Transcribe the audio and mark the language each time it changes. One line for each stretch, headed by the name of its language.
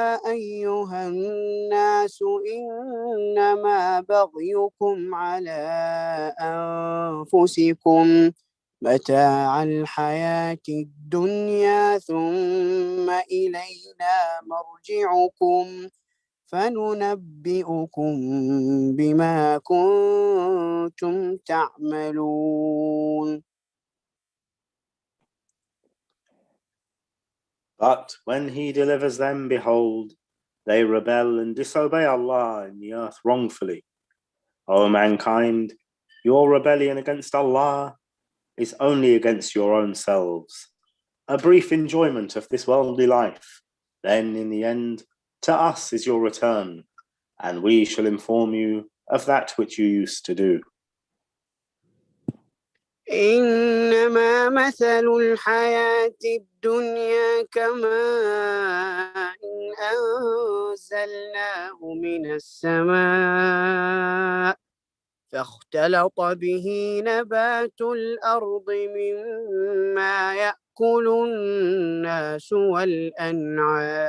Arabic: أيها الناس إنما بغيكم على أنفسكم متاع الحياة الدنيا ثم إلينا مرجعكم فننبئكم بما كنتم تعملون.
English: But when He delivers them, behold, they rebel and disobey Allah in the earth wrongfully. O mankind, your rebellion against Allah is only against your own selves. A brief enjoyment of this worldly life, then in the end, to us is your return, and we shall inform you of that which you used to do.
Arabic: إنما مثل الحياة الدنيا كماء أنزلناه من السماء فاختلط به نبات الأرض مما يأكل الناس والأنعام